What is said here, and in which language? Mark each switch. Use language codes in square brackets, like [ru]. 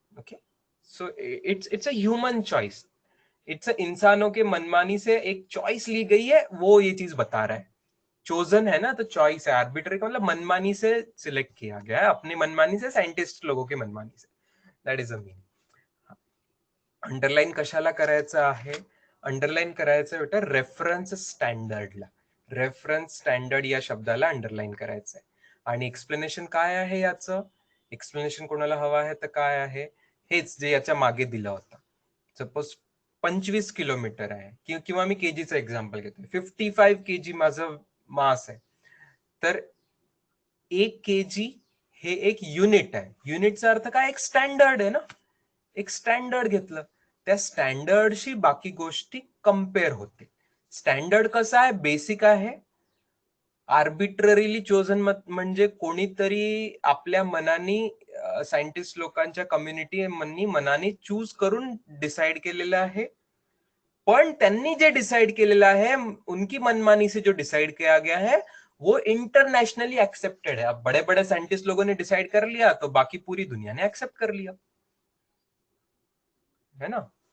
[en] okay, so it's a human choice, [hi] it's इंसानों के मनमानी से एक चॉइस ली गई है, वो ये चीज बता रहा है। चोजन है ना, तो चॉइस है, आर्बिट्री का मतलब मनमानी से सिलेक्ट किया गया है, अपनी मनमानी से, साइंटिस्ट लोगों की मनमानी से, [en] That is a meaning. [mr] Underline कशाला करायचं आहे? अंडरलाइन करायचं बेटा रेफरन्स स्टँडर्डला, रेफरन्स स्टँडर्ड या शब्दाला अंडरलाइन करायचं आहे। आणि एक्सप्लेनेशन काय आहे याचं? एक्सप्लेनेशन कोणाला हवं आहे तर काय आहे? हेच जे याच्या मागे दिलं होतं। सपोज 25 किलोमीटर आहे, किंवा मी केजीचं एक्झाम्पल घेतोय, 55 kg माझं मास आहे, तर 1 kg हे एक युनिट आहे। युनिटचा अर्थ काय? एक स्टँडर्ड आहे ना, एक स्टँडर्ड घेतलं, त्या स्टँडर्डशी बाकी गोष्टी कम्पेअर होते। स्टँडर्ड कसा आहे? बेसिक आहे, आर्बिट्ररीली चोजन म्हणजे कोणीतरी आपल्या मनाने, सायंटिस्ट लोकांच्या कम्युनिटी मनाने चूज करून डिसाइड केलेलं आहे। पण त्यांनी जे डिसाइड केलेलं आहे, [hi] उनकी मनमानी से जो डिसाइड किया गया है, वो इंटरनेशनली एक्सेप्टेड है। अब बड़े बड़े साइंटिस्ट लोगों ने डिसाइड कर लिया तो बाकी पूरी दुनिया ने एक्सेप्ट कर लिया, है ना।